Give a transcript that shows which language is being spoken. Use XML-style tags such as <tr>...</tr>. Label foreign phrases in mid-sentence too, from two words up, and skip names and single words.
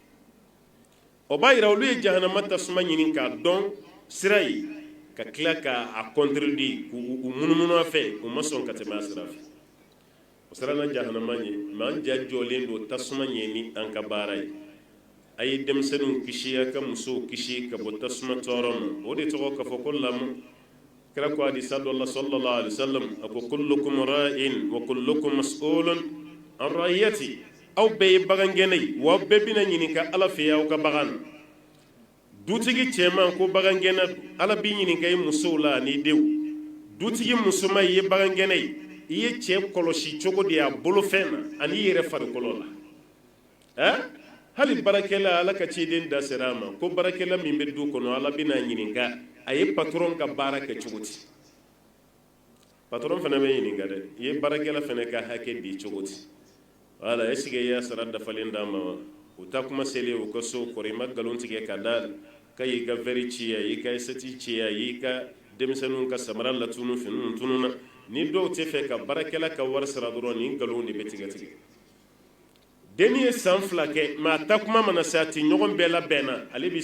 <bm>o b'a yira olu ye jahanama tasuma ɲini k'a dɔn sira ye ka tila k'a contredire k'u munumunu a fɛ u ma sɔn ka tɛmɛ a sira fɛ o sira na jahanama ɲɛ mɛ an ja jɔlen don tasuma ɲɛ ni an ka baara ye a ye denmisɛnninw kisi a ka musow kisi ka bɔ tasuma tɔɔrɔ ma o de tɔgɔ ka fɔ ko lamɔ kira ko hadisa dɔ la</bm> <ar>صلى الله عليه وسلم</ar> <bm>a ko</bm> <ar>كلكم راع وكلكم مسؤول عن رعيته</ar> <bm>aw bɛɛ ye bagangɛnɛ ye wa aw bɛɛ bɛna ɲininka ala fɛ aw ka bagan na dutigi cɛman ko bagangɛnɛ don ala b'i ɲininka i musow la ani denw dutigi musoman i ye bagangɛnɛ ye i ye cɛ kɔlɔsi cogo de a bolofɛn na ani i yɛrɛ farikolo la hali barakɛla ala ka ciden da sera a ma ko barakɛla min bɛ du kɔnɔ ala bɛna ɲininka a ye patron ka baara kɛ cogo di patron fana bɛ ɲininka dɛ i ye baarakɛla fana ka hakɛ di cogo di wala</bm> <fr>est ce que</fr> <bm>i y'a sara dafalen d'a ma wa o ta kuma selen o ka so kɔrɔ i ma nkalon tigɛ ka da ka y'i ka vɛri ci a y'i ka eseti ci a y'i ka denmisɛnninw ka samara latunu finiw tununa ni dɔw tɛ fɛ ka baarakɛla ka wari sara dɔrɔn ni nkalon de bɛ tigɛ denni ye san 2 kɛ mais a ta kuma mana se a ti ɲɔgɔn bɛɛ labɛnna ale b'i</bm>